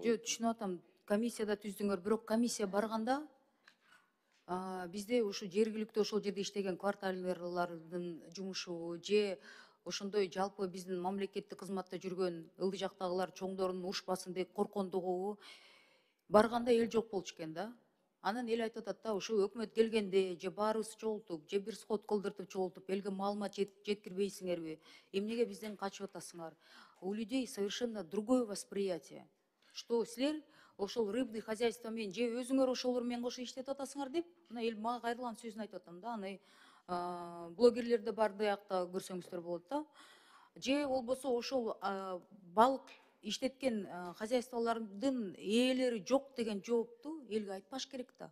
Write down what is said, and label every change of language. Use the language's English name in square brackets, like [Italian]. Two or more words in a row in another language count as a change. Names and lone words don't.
[Kyrgyz] Жок, түшүнүп атам, комиссияда түздүңөр, бирок комиссия барганда бизде ушу жергиликтүү ошол жерде иштеген кварталдардын жумушу же ошондой жалпы биздин мамлекеттик кызматта жүргөн ылдый жактагылар чоңдордун урушпасын деп корккондугу барганда эл жок болчу экен да. Анан эл айтып атат да, ушу өкмөт келгенде же баарыбыз чогултуп, же бир сход кылдыртып чогултуп, элге маалымат жеткирбейсиңерби? Эмнеге бизден качып атасыңар? [Russian] У людей совершенно другое восприятие. [Kyrgyz] Что силер ошол [Russian] рыбный хозяйство [Kyrgyz] менен же өзүңөр ошолор менен кошо иштетип атасыңар деп, мына эл мага кайрылган сөзүн айтып атам да. Аны блогерлерде бар биякта көрсөңүздөр болот да. Же болбосо ошол балык иштеткен хозяйстволордун ээлери жок деген жоопту элге айтпаш керек да.